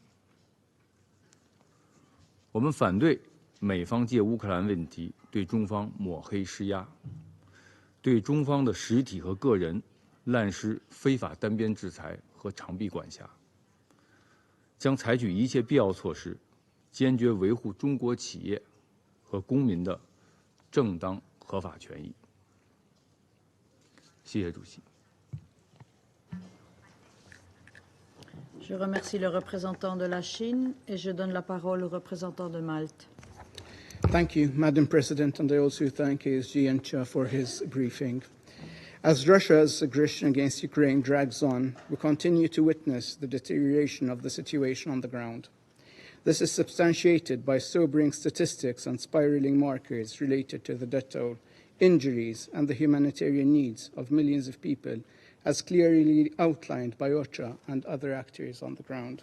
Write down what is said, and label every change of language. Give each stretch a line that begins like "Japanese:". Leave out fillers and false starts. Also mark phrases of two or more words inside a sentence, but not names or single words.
Chinese: 我们反对美方借乌克兰问题对中方抹黑施压，对中方的实体和个人滥施非法单边制裁和长臂管辖，将采取一切必要措施，坚决维护中国企业和公民的正当合法权益。谢谢主席。
French: Je remercie le représentant de la Chine et je donne la parole au représentant de Malte.
English: Thank you, Madam President, and I also thank ASG Encha for his briefing. As Russia's aggression against Ukraine drags on, we continue to witness the deterioration of the situation on the ground. This is substantiated by sobering statistics and spiraling markers related to the death toll, injuries, and the humanitarian needs of millions of people, as clearly outlined by OCHA and other actors on the ground.